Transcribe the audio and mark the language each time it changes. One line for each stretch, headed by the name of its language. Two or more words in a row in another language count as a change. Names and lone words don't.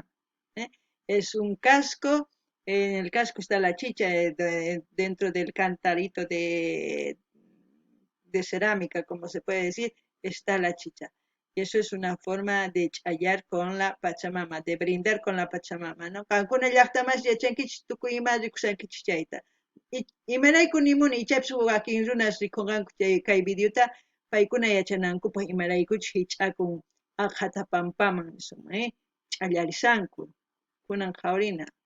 Spanish: Es un casco, en el casco está la chicha, dentro del cantarito de cerámica, como se puede decir, está la chicha. Y eso es una forma de chayar con la Pachamama, de brindar con la Pachamama, ¿no?
Quechua: Kankuna llaqtamas yachankichis tukuyma rikusankichis chayta. Imarayku nimuni ichapis wakin runas rikunqanku kay videota paykuna yachanankupaq imaraykuchus hich'akun aqhata pampaman ch'allarisanku kunan qhawrina.